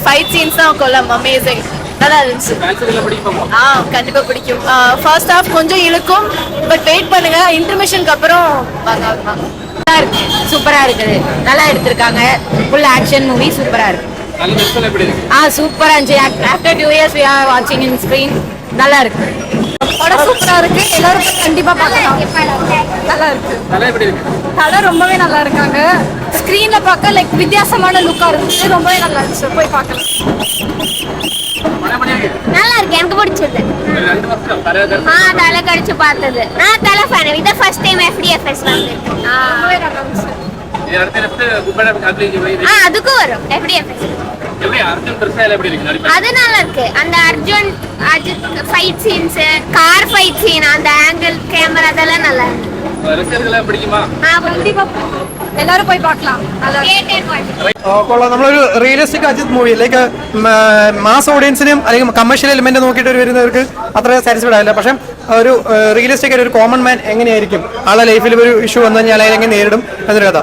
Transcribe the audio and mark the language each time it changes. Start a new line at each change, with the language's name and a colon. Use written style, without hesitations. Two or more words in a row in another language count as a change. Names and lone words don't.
English: fight scenes
Tamil: தான் கொல்லம் அமேசிங், நல்லா இருந்துச்சு. கண்டிப்பா பிடிக்கும்.
English: first half
Tamil: கொஞ்சம் இழுக்கும்,
English: but wait
Tamil: பண்ணுங்க, இன்டர்மிஷனுக்கு அப்புறம் சூப்பரா இருக்குது. நல்லா எடுத்திருக்காங்க.
English: full action movie
Tamil: சூப்பரா இருக்கு. சூப்பரா இருந்துச்சு.
English: ஆஃப்டர் 2 years we are watching in screen.
Tamil: நல்லா இருக்கு. படம் சூப்பரா இருக்கு. எல்லாரும் கண்டிப்பா பார்க்கலாம். நல்லா இருக்கு. கதை ரொம்பவே நல்லா இருக்காங்க. ஸ்கிரீன்ல பார்க்க லைக் வித்தியாசமான லுக்கா இருந்துச்சு. ரொம்பவே நல்லா இருந்துச்சு. போய் பார்க்கலாம். நல்லா இருக்கு, எனக்கு பிடிச்சது. தலை கடிச்சு பார்த்தது. நான் தலை ஃபேன். இத
English: first time
Tamil: FDFS வந்து. ரொம்பவே நல்லா இருந்துச்சு. அதுக்கும் வரும் FDFS. அது நல்லா இருக்கு. அந்த அர்ஜுன் அஜித்
English: fight scenes, car fight scene,
Tamil: அந்த
English: angle camera
Tamil: அதெல்லாம் நல்லா இருக்கு.
Malayalam: എല്ലാരും പോയി பார்க்கலாம். നമ്മളൊരു
English: realistic Ajith movie like mass
Malayalam: ഓഡിയൻസിനും അല്ലെങ്കിൽ
English: commercial element
Malayalam: നോക്കിയിട്ട് വരുന്നവർക്ക് അത്ര സാറ്റിസ്ഫൈഡ് ആയില്ല. പക്ഷെ ഒരു റിയലിസ്റ്റിക് ആയിട്ട് ഒരു
English: common man
Malayalam: എങ്ങനെയായിരിക്കും ആളുടെ ലൈഫിൽ ഒരു ഇഷ്യൂ വന്നു കഴിഞ്ഞാൽ അതിനെ എങ്ങനെ നേരിടും എന്നൊരു കഥ.